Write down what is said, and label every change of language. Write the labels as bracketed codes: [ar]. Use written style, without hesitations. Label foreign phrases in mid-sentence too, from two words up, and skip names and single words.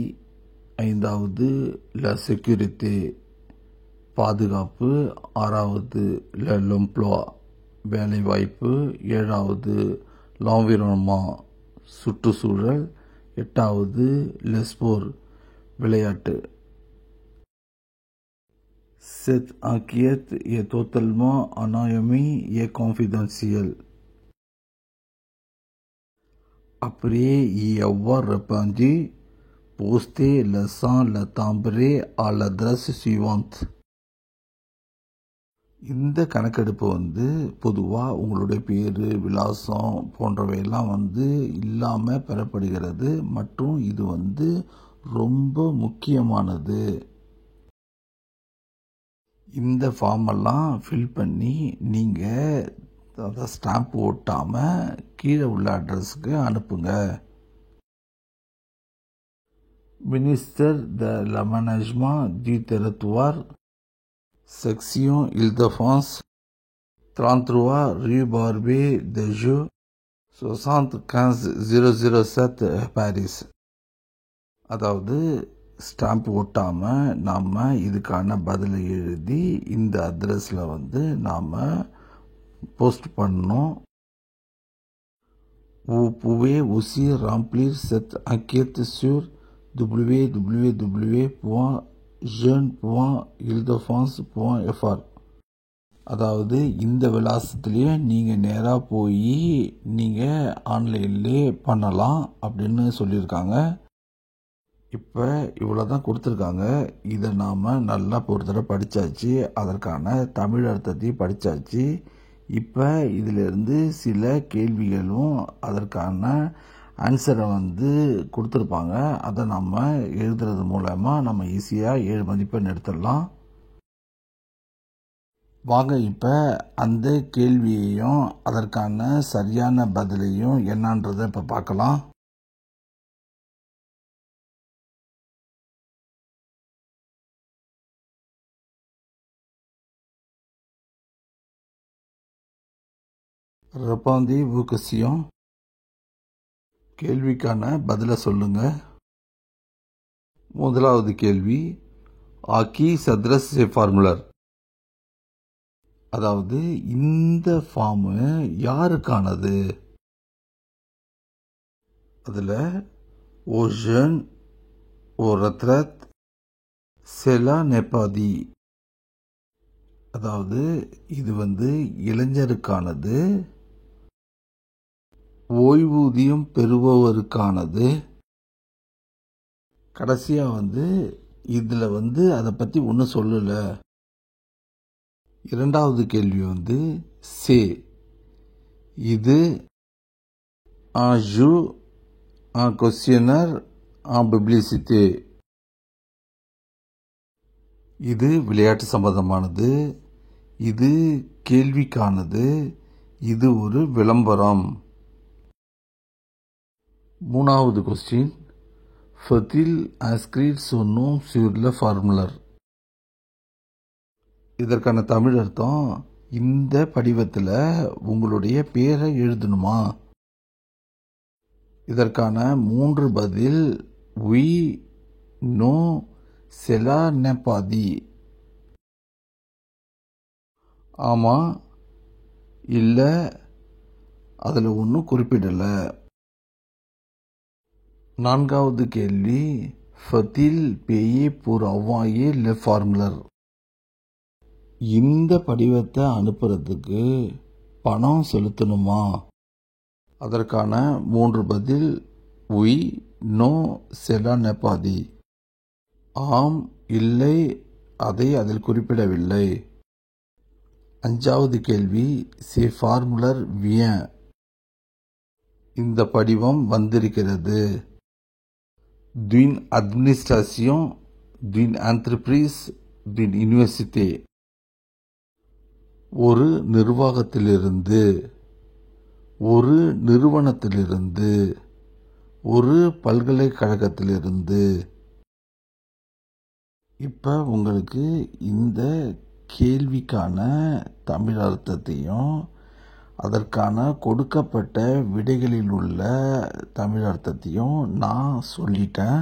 [ta] ஐந்தாவது [fr] la sécurité, [ta] பாதுகாப்பு. ஆறாவது [fr] l'emploi, [ta] வேலைவாய்ப்பு. ஏழாவது l'environnement, சுற்றுச்சூழல். எட்டாவது [fr] les sports, [ta] விளையாட்டு. [fr] Cette enquête est totalement anonyme et confidentielle. Après y avoir répondu, postez le sang le timbré à l'adresse suivante. [ta] இந்த கணக்கெடுப்பு வந்து பொதுவாக உங்களுடைய பேர், விலாசம் போன்றவையெல்லாம் வந்து இல்லாமல் பெறப்படுகிறது மற்றும் இது வந்து ரொம்ப முக்கியமானது. இந்த ஃபார்மெல்லாம் ஃபில் பண்ணி நீங்கள் அதை ஸ்டாம்ப் ஓட்டாமல் கீழே உள்ள அட்ரஸுக்கு அனுப்புங்க. [fr] ministère de l'aménagement du territoire, section Île-de-France, 33 rue Barbé de Joux, 75007 பாரிஸ். [ta] அதாவது ஸ்டாம்ப் ஓட்டாமல் நாம் இதுக்கான பதிலை எழுதி இந்த அட்ரஸில் வந்து நாம் போஸ்ட் பண்ணணும். [fr] Vous pouvez aussi remplir cette enquête sur www.jeune.ildefrance.fr. [ta] அதாவது இந்த விலாசத்துலேயே நீங்கள் நேராக போய் நீங்கள் ஆன்லைன்லேயே பண்ணலாம் அப்படின்னு சொல்லியிருக்காங்க. இப்போ இவ்வளோ தான் கொடுத்துருக்காங்க. இதை நாம் நல்லா ஒரு தடவை படித்தாச்சு, அதற்கான தமிழ் அர்த்தத்தையும் படித்தாச்சு. இப்போ இதிலிருந்து சில கேள்விகளும் அதற்கான ஆன்சரை கொடுத்துருப்பாங்க. அதை நம்ம எழுதுறது மூலமாக நம்ம ஈஸியாக 7 மதிப்பெண் எடுத்துடலாம். வாங்க இப்போ அந்த கேள்வியையும் அதற்கான சரியான பதிலையும் என்னன்றதை இப்போ பார்க்கலாம். [fr] Répondez vos questions. [ta] கேள்விக்கான பதிலை சொல்லுங்க. முதலாவது கேள்வி, [fr] à qui s'adresse ce formulaire? [ta] அதாவது இந்த ஃபார்மு யாருக்கானது? [fr] அதில் aux jeunes, aux retraites, cela n'est pas dit. [ta] அதாவது இது இளைஞருக்கானது, ஓய்வூதியம் பெறுபவருக்கானது. கடைசியாக இதில் அதை பற்றி ஒன்றும் சொல்லலை. இரண்டாவது கேள்வி சே, இது [fr] un jeu, un questionnaire, un publicité. [ta] இது விளையாட்டு சம்பந்தமானது, இது கேள்விக்கானது, இது ஒரு விளம்பரம். மூணாவது கொஸ்டின், [fr] faut-il inscrire son nom sur le formulaire? [ta] இதற்கான தமிழ் அர்த்தம், இந்த படிவத்தில் உங்களுடைய பேரை எழுதணுமா? இதற்கான 3 பதில் [fr] oui, non, cela n'est pas dit. [ta] ஆமாம், இல்லை, அதில் ஒன்றும் குறிப்பிடலை. நான்காவது கேள்வி, [fr] faut-il payer pour envoyer le formulaire? [ta] இந்த படிவத்தை அனுப்புறதுக்கு பணம் செலுத்தணுமா? அதற்கான 3 பதில் [fr] oui, non, cela n'est pas dit. [ta] ஆம், இல்லை, அதை அதில் குறிப்பிடவில்லை. அஞ்சாவது கேள்வி, [fr] ce formulaire vient. [ta] இந்த படிவம் வந்திருக்கிறது. [fr] d'une administration, d'une entreprise, d'une université. [ta] ஒரு நிர்வாகத்திலிருந்து, ஒரு நிறுவனத்திலிருந்து, ஒரு பல்கலைக்கழகத்திலிருந்து. இப்போ உங்களுக்கு இந்த கேள்விக்கான தமிழ் அர்த்தத்தையும் அதற்கான கொடுக்கப்பட்ட விடைகளில் உள்ள தமிழ் அர்த்தத்தையும் நான் சொல்லிட்டேன்.